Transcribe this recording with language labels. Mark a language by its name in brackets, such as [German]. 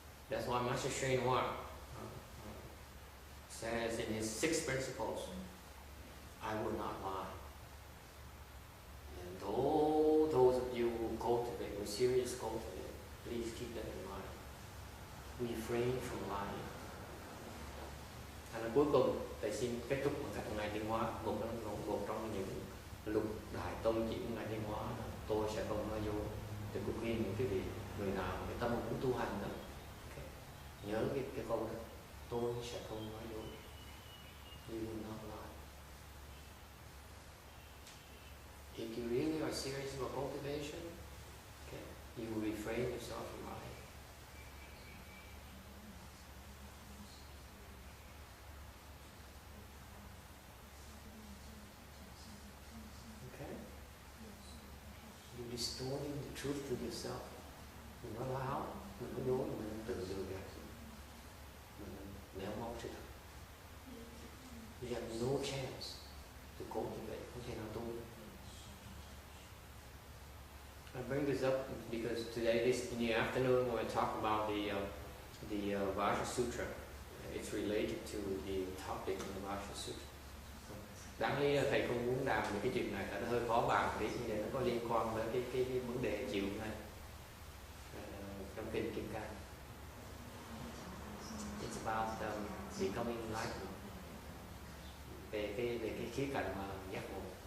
[English] That's why Master YongHua says in his 6 principles, I will not lie. And all those of you who cultivate, who seriously cultivate, please keep that in mind. Refrain from lying. [Vietnamese] Cuối cùng, thầy xin kết thúc bằng các ngài Thiên Hóa, một trong những luật đại tôn chỉ của ngài Thiên Hóa là tôi sẽ không nói dối. Thì cũng khuyên những cái vị người nào cái tâm muốn tu hành đó, okay. Nhớ cái câu đó, tôi sẽ không nói dối. [English] You will not lie. If you really are serious about cultivation, okay, you will refrain yourself from lying. Distorting the truth to yourself. [Vietnamese] Mình nói láo, mình nói dối, mình tự lừa gạt, mình méo mó sự thật. [English] You have no chance to cultivate. [Vietnamese] Không thể nào tu. [English] I bring this up because today, in the afternoon, when I talk about the Vajra Sutra, it's related to the topic in the Vajra Sutra. [Vietnamese] Đáng lý thầy không muốn làm về cái chuyện này, nó hơi khó bàn để nó có liên quan với cái vấn đề chiều này trong kinh Kim Cang. [English] It's about becoming enlightened, [Vietnamese] về cái khía cạnh mà giác ngộ.